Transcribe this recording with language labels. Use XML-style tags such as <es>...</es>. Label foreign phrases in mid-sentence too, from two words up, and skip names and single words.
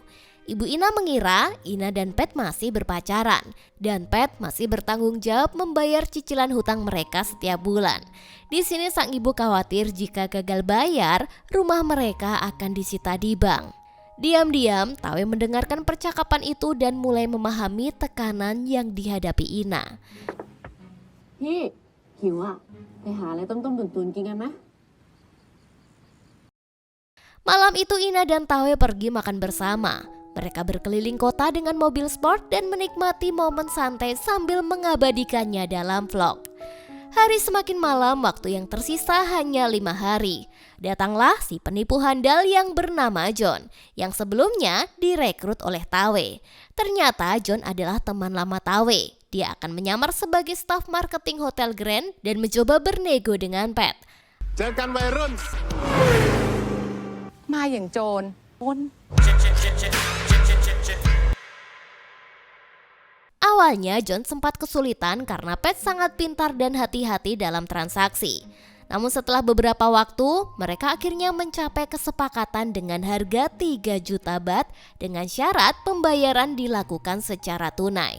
<id>Ibu Ina mengira Ina dan Pet masih berpacaran dan Pet masih bertanggung jawab membayar cicilan hutang mereka setiap bulan. Di sini sang ibu khawatir jika gagal bayar, rumah mereka akan disita di bank. Diam-diam, Tawe mendengarkan percakapan itu dan mulai memahami tekanan yang dihadapi Ina.</id> <th>พี่หิวอ่ะไปหาอะไรต้มๆตุนๆกินกันไหม</th> <id>Malam itu Ina dan Tawe pergi makan bersama. Mereka berkeliling kota dengan mobil sport dan menikmati momen santai sambil mengabadikannya dalam vlog. Hari semakin malam, waktu yang tersisa hanya 5 hari. Datanglah si penipu handal yang bernama John, yang sebelumnya direkrut oleh Tawe. Ternyata John adalah teman lama Tawe. Dia akan menyamar sebagai staf marketing Hotel Grand dan mencoba bernego dengan Pet.</id> <th>เจอกันวัยรุ่น มาอย่างโจรปล้น</th> <id>Awalnya John sempat kesulitan karena Pet sangat pintar dan hati-hati dalam transaksi. Namun setelah beberapa waktu, mereka akhirnya mencapai kesepakatan dengan harga 3 juta baht dengan syarat pembayaran dilakukan secara tunai.</id>